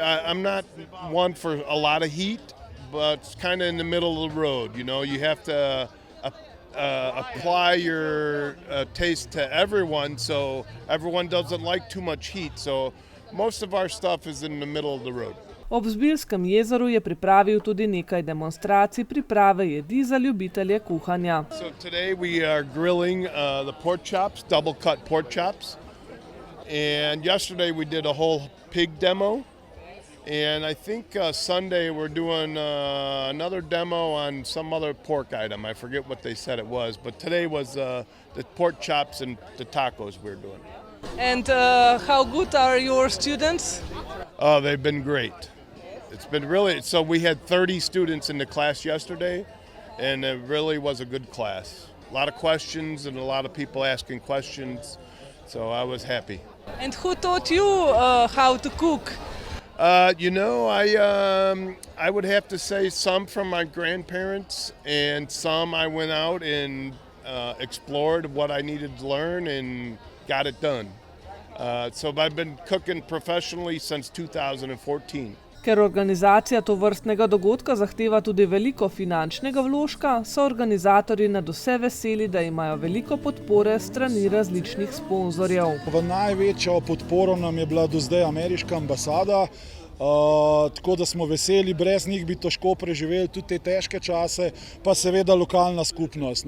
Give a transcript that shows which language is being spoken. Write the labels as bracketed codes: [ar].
[en] I'm not one for a lot of heat, but it's kind of in the middle of the road. You know, you have to apply your taste to everyone, so everyone doesn't like too much heat. So most of our stuff is in the middle of the road. [sl] Ob Zbiljskem jezeru je pripravil tudi nekaj demonstracij priprave jedi za ljubitelje kuhanja. [en] So today we are grilling the pork chops, double cut pork chops. And yesterday we did a whole pig demo. And I think Sunday we're doing another demo on some other pork item. I forget what they said it was, but today was the pork chops and the tacos we're doing. And how good are your students? Oh, they've been great. It's been really, so we had 30 students in the class yesterday, and it really was a good class. A lot of questions and a lot of people asking questions, so I was happy. And who taught you how to cook? You know, I would have to say some from my grandparents, and some I went out and explored what I needed to learn and got it done. So I've been cooking professionally since 2014. [sl] Ker organizacija tovrstnega dogodka zahteva tudi veliko finančnega vložka, so organizatorji nadvse veseli, da imajo veliko podpore strani različnih sponzorjev. V največjo podporo nam je bila do zdaj ameriška ambasada, tako da smo veseli, brez njih bi težko preživeli tudi te težke čase, pa seveda lokalna skupnost.